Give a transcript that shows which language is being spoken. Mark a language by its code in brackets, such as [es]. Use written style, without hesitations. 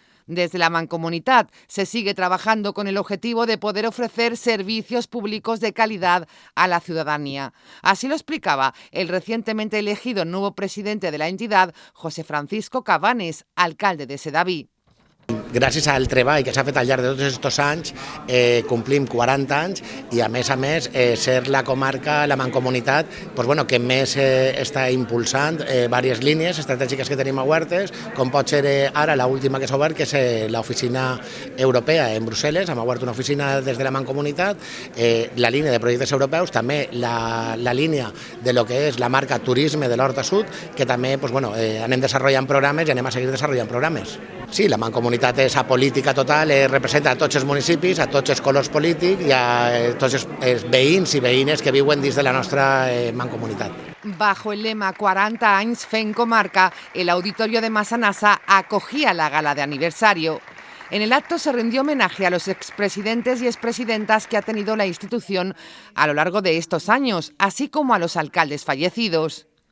[es] Desde la Mancomunitat se sigue trabajando con el objetivo de poder ofrecer servicios públicos de calidad a la ciudadanía. Así lo explicaba el recientemente elegido nuevo presidente de la entidad, José Francisco Cabanes, alcalde de Sedaví. [ca] Gràcies al treball que s'ha fet al llarg de tots aquests anys, complim 40 anys i, a més, ser la comarca, la mancomunitat, que més està impulsant diverses línies estratègiques que tenim a Huertes, com pot ser ara l'última que s'ha obert, que és l'oficina europea en Brussel·les. Hem obert una oficina des de la mancomunitat, la línia de projectes europeus, també la línia de lo que és la marca Turisme de l'Horta Sud, que també anem desenvolupant programes i anem a seguir desenvolupant programes. Sí, la mancomunitat esa política total representa a tots els municipis, a tots els colors polítics i a tots els veïns i veïnes que viuen dins de la nostra mancomunitat. [es] Bajo el lema 40 anys fent comarca, el auditorio de Massanassa acogía la gala de aniversario. En el acto se rindió homenaje a los expresidentes y expresidentas que ha tenido la institución a lo largo de estos años, así como a los alcaldes fallecidos.